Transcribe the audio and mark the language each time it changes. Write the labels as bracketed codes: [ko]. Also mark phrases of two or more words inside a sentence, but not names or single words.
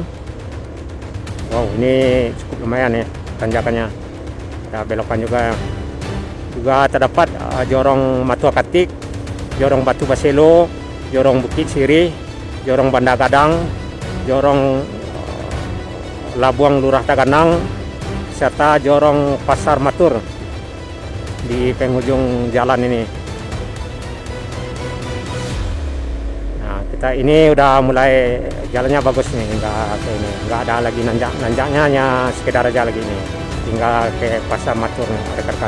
[id] Wow, ini cukup lumayan ya tanjakannya. Ada belokan juga. Juga terdapat jorong Matua Katik, jorong Batu Baselo, jorong Bukit Sirih, jorong Banda Kadang, jorong Labuang Lurah Taganang, serta jorong Pasar Matur di penghujung jalan ini. Nah, Kita ini udah mulai jalannya bagus nih, nggak ada lagi nanjaknya, hanya sekedar aja lagi nih, tinggal ke pasar Matur nih rekan-rekan.